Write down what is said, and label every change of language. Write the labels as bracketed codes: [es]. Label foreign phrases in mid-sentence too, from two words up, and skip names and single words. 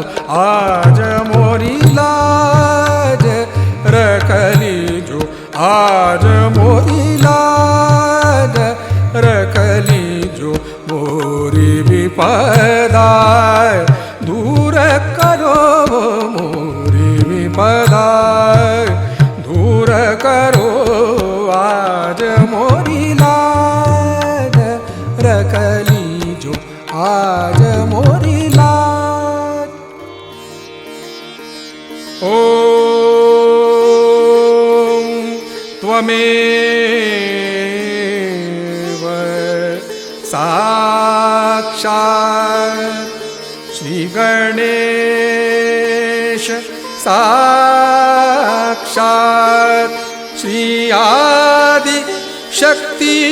[hi] आज मोरी लाज रख लीजो, आज मोरी लाज रख लीजो, मोरी विपदा दूर करो, मोरी विपदा दूर करो। आज मोरी लाज रख लीजो, आज मोरी लाज। [sa] ओम त्वमेव साक्षात् श्री गणेश, साक्षात् श्री आदि शक्ति